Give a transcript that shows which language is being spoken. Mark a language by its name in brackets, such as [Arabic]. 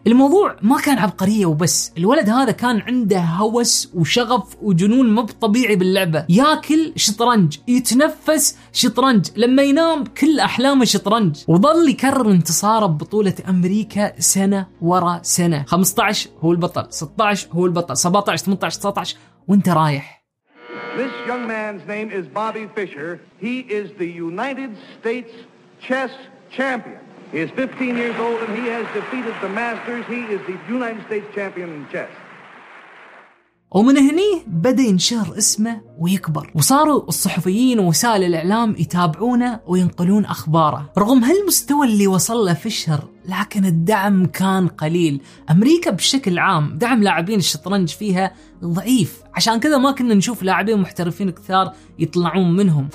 [Arabic] الموضوع ما كان عبقرية وبس، الولد هذا كان عنده هوس وشغف وجنون مب طبيعي باللعبة، ياكل شطرنج، يتنفس شطرنج، لما ينام كل أحلامه شطرنج، وظل يكرر انتصاره ببطولة أمريكا سنة ورا سنة. 15 هو البطل، 16 هو البطل، 17 18 19 وانت رايح. [English] This young man's name is Bobby Fischer. He is the United States chess champion. He is 15 years old and he has defeated the masters. He is the United States champion in chess. [Arabic] ومن هني بدأ ينشهر اسمه ويكبر، وصاروا الصحفيين ووسائل الإعلام يتابعونه وينقلون أخباره. رغم هالمستوى اللي وصل له فيشر، لكن الدعم كان قليل. أمريكا بشكل عام دعم لاعبين الشطرنج فيها ضعيف، عشان كذا ما كنا نشوف لاعبين محترفين كثار يطلعون منهم.